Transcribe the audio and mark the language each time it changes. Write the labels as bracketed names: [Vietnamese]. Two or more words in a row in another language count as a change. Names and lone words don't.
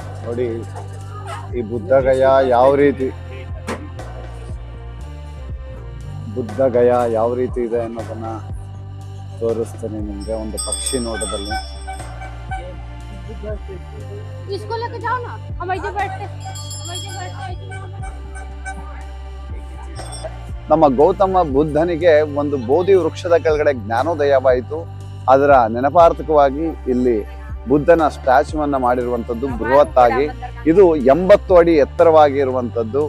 [Kannada] ನೋಡಿ ಈ ಬುದ್ಧಗಯ ಯಾವ ರೀತಿ ಇದೆ ಅನ್ನೋದನ್ನ ತೋರಿಸ್ತೀನಿ ನಿಮಗೆ ಒಂದು ಪಕ್ಷಿ ನೋಟದಲ್ಲಿ. [Hindi] इसको लेके जाओ ना, हम इधर बैठते [Kannada] ನಮ್ಮ ಗೌತಮ ಬುದ್ಧನಿಗೆ ಒಂದು ಬೋಧಿ ವೃಕ್ಷದ ಕೆಳಗಡೆ ಜ್ಞಾನೋದಯವಾಯಿತು. ಅದರ ನೆನಪಾರ್ಥಕವಾಗಿ ಇಲ್ಲಿ ಬುದ್ಧನ ಸ್ಟ್ಯಾಚ್ಯೂವನ್ನ ಮಾಡಿರುವಂಥದ್ದು ಬೃಹತ್ತಾಗಿ. ಇದು 80 ಅಡಿ ಎತ್ತರವಾಗಿರುವಂಥದ್ದು.